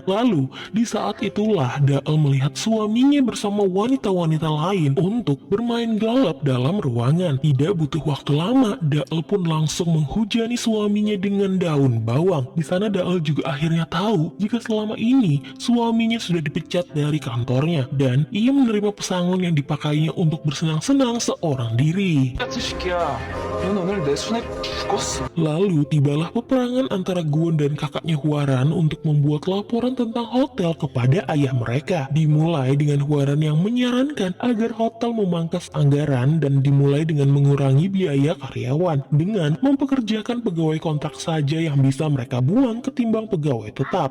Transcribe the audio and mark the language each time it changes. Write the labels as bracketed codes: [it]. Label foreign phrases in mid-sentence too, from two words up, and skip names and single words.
[id] Lalu, di saat itulah Dael melihat suaminya bersama wanita-wanita lain untuk bermain gelap dalam ruangan. Tidak butuh waktu lama, Dael pun langsung menghujani suaminya dengan daun bawang. Di sana Dael juga akhirnya tahu jika selama ini suaminya sudah dipecat dari kantornya dan ia menerima pesangon yang dipakainya untuk bersenang-senang seorang diri. [ko] 같은 새끼야. 넌 오늘 내 손에 죽었어. [id] Lalu tibalah peperangan antara Guan dan kakaknya Huaran untuk membuat laporan tentang hotel kepada ayah mereka. Dimulai dengan Huaran yang menyarankan agar hotel memangkas anggaran dan dimulai dengan mengurangi biaya karyawan dengan mempekerjakan pegawai kontrak saja yang bisa mereka buang ketimbang pegawai tetap.